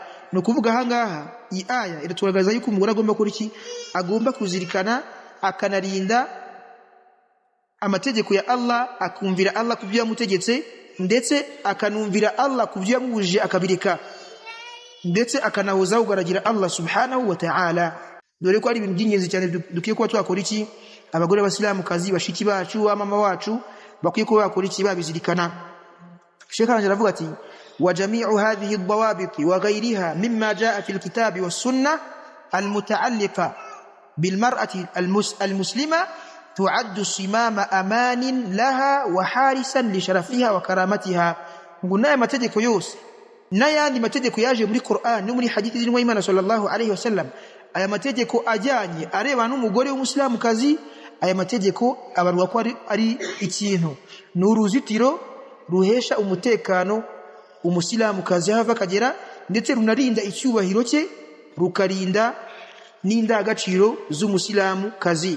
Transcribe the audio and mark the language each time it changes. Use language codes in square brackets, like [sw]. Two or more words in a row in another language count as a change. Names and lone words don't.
[rw] No kuvuga hangaha iyi aya iratugaragaza yuko umugore agomba gukora iki, agomba kuzirikana akanarinda amategeko ya Allah, akumvira Allah kubyo yamutegetse, ndetse akanumvira Allah kubyo yamubujije akabireka, ndetse akanahoza kugaragira Allah [ar] سبحانه وتعالى. [rw] Dore ko ari ibintu by'ingenzi cyane dukiye kuba twakora iki, abagore b'Abasilamu kazi bashiki bacu mama wacu bakwiye kuba bakora iki, babizirikana. [ar] Sheikh [rw] aravuga ati [ar] وجميع هذه الضوابط وغيرها مما جاء في الكتاب والسنة المتعلقة بالمرأة المسلمة تعد صمام أمان لها وحارسا لشرفها وكرامتها. [rw] قلنا amategeko yose n'ayandi mategeko yaje muri Qur'an no muri hadithi z'intumwa y'Imana [ar] صلى الله عليه وسلم, [rw] aya mategeko ajyanye areba n'umugore w'umusilamukazi, aya mategeko abarwa ko ari ikintu n'uruzitiro ruhesha umutekano umusilamukazi hava kagera, ndetse runarinda icyubahiro cye, rukarinda n'indagaciro z'umusilamukazi.